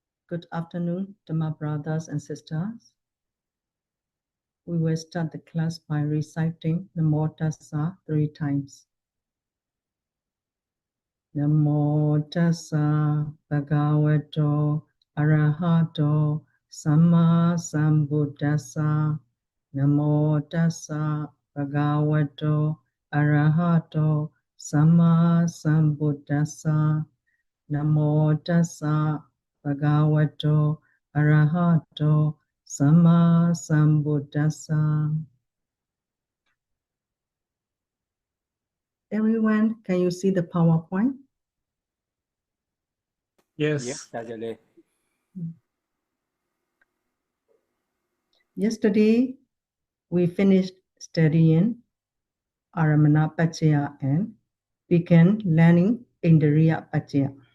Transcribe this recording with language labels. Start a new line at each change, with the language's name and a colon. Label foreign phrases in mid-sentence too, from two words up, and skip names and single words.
English: Good afternoon, Dhamma brothers and sisters. We will start the class by reciting
Pali: Namo Tassa
English: 3 times.
Pali: Namo Tassa Bhagavato Arahato Samma Sambuddhassa. Namo Tassa Bhagavato Arahato Samma Sambuddhassa. Namo Tassa Bhagavato Arahato Samma Sambuddhassa.
English: Everyone, can you see the PowerPoint? Yes. Yesterday, we finished studying Jhana-paccaya and began learning Indriya-paccaya.